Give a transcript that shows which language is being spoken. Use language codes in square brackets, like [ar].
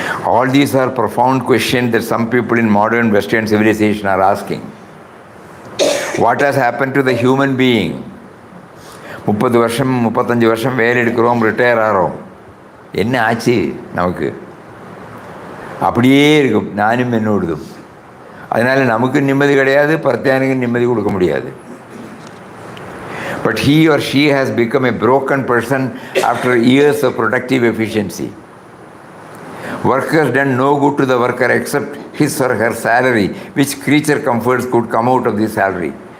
[en] All these are profound questions that some people in modern Western civilization are asking. What has happened to the human being? [ta] 30 வருஷம் 35 வருஷம் வேலை எடுக்கிறோம், retire ஆகிறோம், என்ன ஆச்சு நமக்கு? அப்படியே இருக்கும் நானும் என்னோடதும். அதனால் நமக்கு நிம்மதி கிடையாது, பர்த்தியானுக்கு நிம்மதி கொடுக்க முடியாது. [en] But he or she has become a broken person after years of productive efficiency. Work has done no good to the worker except his or her salary, which creature comforts could come out of this salary.